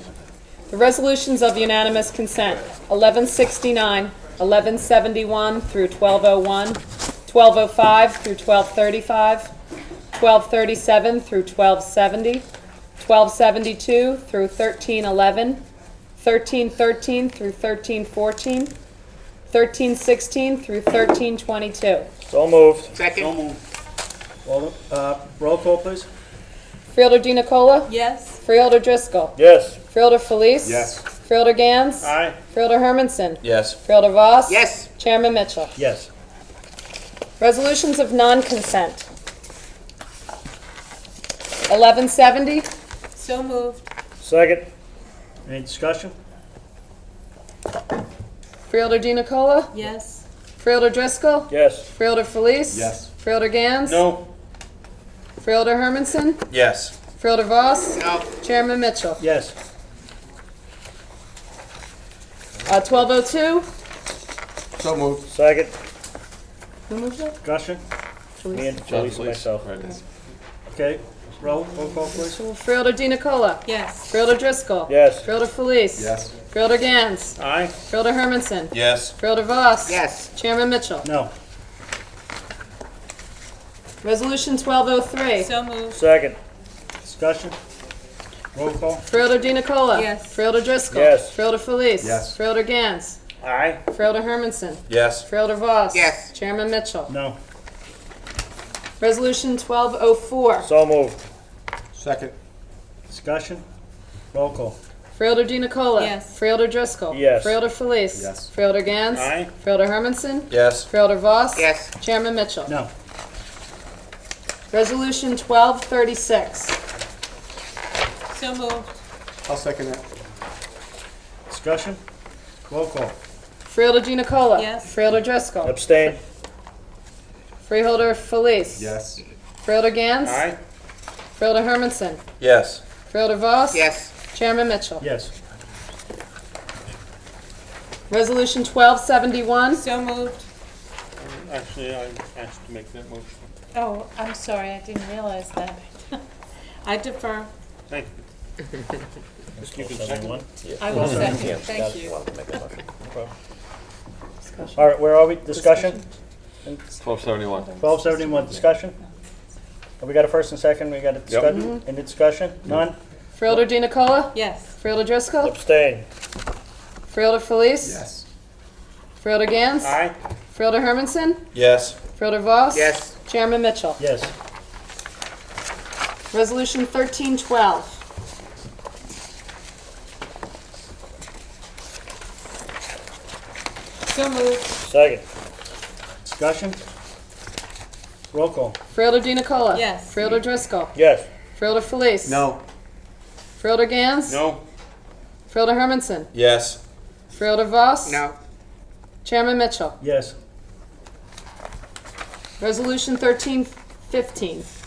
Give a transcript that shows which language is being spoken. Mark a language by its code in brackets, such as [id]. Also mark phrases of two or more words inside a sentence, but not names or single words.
[en] The resolutions of unanimous consent, 1169, 1171 through 1201, 1205 through 1235, 1237 through 1270, 1272 through 1311, 1313 through 1314, 1316 through 1322. So moved. Second. Roll call, please. Freeholder Di Nicola? Yes. Freeholder Driscoll? Yes. Freeholder Felice? Yes. Freeholder Gans? Aye. Freeholder Hermanson? Yes. Freeholder Voss? Yes. Chairman Mitchell? Yes. Resolutions of non-consent. 1170. So moved. Second. Any discussion? Freeholder Di Nicola? Yes. Freeholder Driscoll? Yes. Freeholder Felice? Yes. Freeholder Gans? No. Freeholder Hermanson? Yes. Freeholder Voss? No. Chairman Mitchell? Yes. 1202. So moved. Second. Who moved it? Discussion? Me and John, Felice please. myself. Okay. Roll call, please. Freeholder Di Nicola? Yes. Freeholder Driscoll? Yes. Freeholder Felice? Yes. Freeholder Gans? Aye. Freeholder Hermanson? Yes. Freeholder Voss? Yes. Chairman Mitchell? No. Resolution 1203. So moved. Second. Discussion? Roll call? Freeholder Di Nicola? Yes. Freeholder Driscoll? Yes. Freeholder Felice? Yes. Freeholder Gans? Aye. Freeholder Hermanson? Yes. Freeholder Voss? Yes. Chairman Mitchell? No. Resolution 1204. So moved. Second. Discussion? Roll call? Freeholder Di Nicola? Yes. Freeholder Driscoll? Yes. Freeholder Felice? Yes. Freeholder Gans? Aye. Freeholder Hermanson? Yes. Freeholder Voss? Yes. Chairman Mitchell? No. Resolution 1236. So moved. I'll second that. Discussion? Roll call? Freeholder Di Nicola? Yes. Freeholder Driscoll? Abstain? Freeholder Felice? Yes. Freeholder Gans? Aye. Freeholder Hermanson? Yes. Freeholder Voss? Yes. Chairman Mitchell? Yes. Resolution 1271. So moved. Actually, I asked to make that motion. Oh, I'm sorry, I didn't realize that. I defer. Thank you. You can second one. I will second, thank you. All right, where are we? Discussion? 1271. 1271, discussion? Have we got a first and second? We got a discussion? Any discussion? None? Freeholder Di Nicola? Yes. Freeholder Driscoll? Abstain? Freeholder Felice? Yes. Freeholder Gans? Aye. Freeholder Hermanson? Yes. Freeholder Voss? Yes. Chairman Mitchell? Yes. Resolution 1312. So moved. Second. Discussion? Roll call? Freeholder Di Nicola? Yes. Freeholder Driscoll? Yes. Freeholder Felice? No. Freeholder Gans? No. Freeholder Hermanson? Yes. Freeholder Voss? No. Chairman Mitchell? Yes. Resolution 1315.